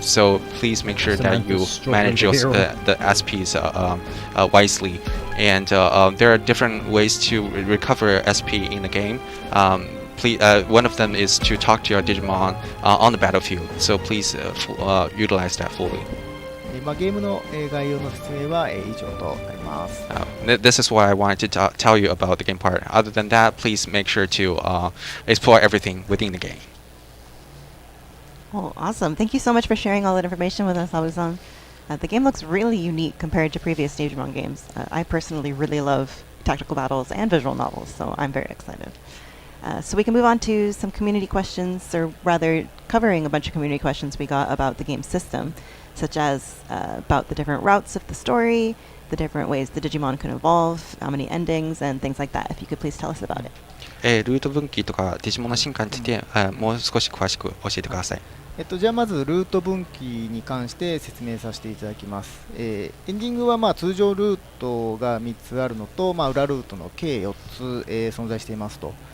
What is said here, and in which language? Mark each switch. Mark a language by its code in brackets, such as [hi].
[en] So please make sure that you manage the SPs wisely. And there are different ways to recover SP in the game. One of them is to talk to your Digimon on the battlefield. So please utilize that fully. [ja] ゲームの概要の説明は以上となります。 [en] This is what I wanted to tell you about the game part. Other than that, please make sure to explore everything within the game. Oh, awesome. Thank you so much for sharing all that information with us, Habu-san. The game looks really unique compared to previous Digimon games. I personally really love tactical battles and visual novels, so I'm very excited. So we can move on to some community questions, or rather covering a bunch of community questions we got about the game system, such as about the different routes of the story, the different ways the Digimon can evolve, how many endings, and things like that. If you could please tell us about it. [ja] ルート分岐とかデジモンの進化について、もう少し詳しく教えてください。じゃあまずルート分岐に関して説明させていただきます。エンディングは通常ルートが3つあるのと、裏ルートの計4つ、存在していますと。